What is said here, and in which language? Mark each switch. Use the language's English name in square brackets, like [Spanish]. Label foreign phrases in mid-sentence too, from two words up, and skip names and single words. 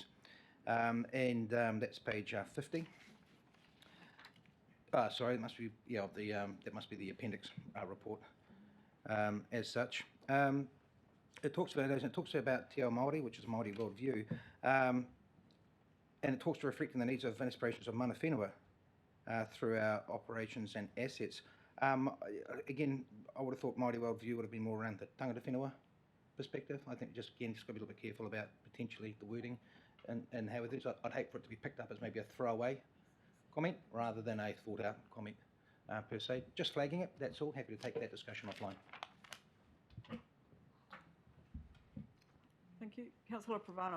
[English] And that's page 50. Sorry, it must be, that must be the appendix report as such. It talks about [Māori] Te Ao Māori, [English] which is Māori worldview. And it talks to reflecting the needs of and aspirations of [Māori] mana whenua [English] through our operations and assets. Again, I would have thought Māori worldview would have been more around the [Māori] tangata whenua [English] perspective. I think just got to be a little bit careful about potentially the wording and how it is. I'd hate for it to be picked up as maybe a throwaway comment rather than a thought out comment per se. Just flagging it, that's all. Happy to take that discussion offline. Thank you. Councillor Pravanov.